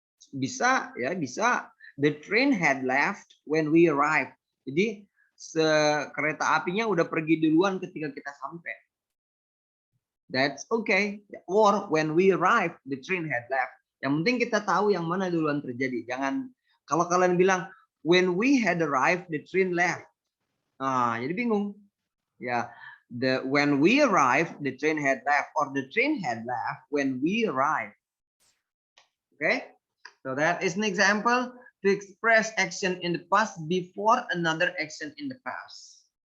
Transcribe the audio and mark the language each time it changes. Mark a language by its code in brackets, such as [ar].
[id] Bisa, ya, bisa. [en] The train had left when we arrived. [id] Jadi kereta apinya udah pergi duluan ketika kita sampai. [en] That's okay. Or when we arrive, the train had left. [id] Yang penting kita tahu yang mana duluan terjadi. Jangan kalau kalian bilang [en] when we had arrived, the train left. [id] Jadi bingung. [en] Ya, when we arrived, the train had left, or the train had left when we arrived. Okay, so that is an example to express action in the past before another action in the past.